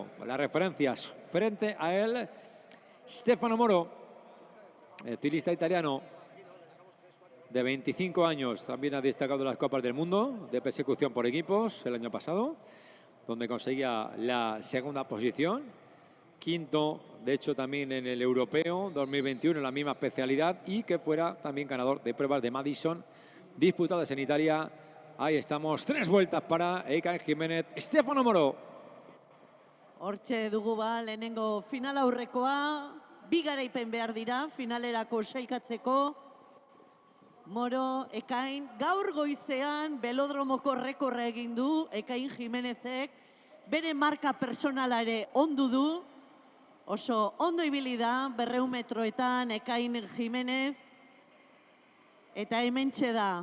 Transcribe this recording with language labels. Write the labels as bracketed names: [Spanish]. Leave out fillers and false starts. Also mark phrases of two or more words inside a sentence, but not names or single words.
[Spanish] Las referencias frente a él, Stefano Moro, el ciclista italiano de 25 años, también ha destacado en las Copas del Mundo de persecución por equipos el año pasado, donde conseguía la segunda posición. Quinto, de hecho, también en el europeo 2021, en la misma especialidad, y que fuera también ganador de pruebas de Madison disputadas en Italia. Ahí estamos, 3 vueltas para Ekain Jiménez, Stefano Moro. [Basque] Hortxe dugu ba, lehenengo final aurrekoa, bi garaipen behar dira, finalerako sailkatzeko. Moro, Ekain, gaur goizean velodromoko rekorra egin du, Ekain Jiménezek, bere marka personala ere ondu du, oso ondo ibili da, 200 metroetan Ekain Jiménez, eta hementxe da.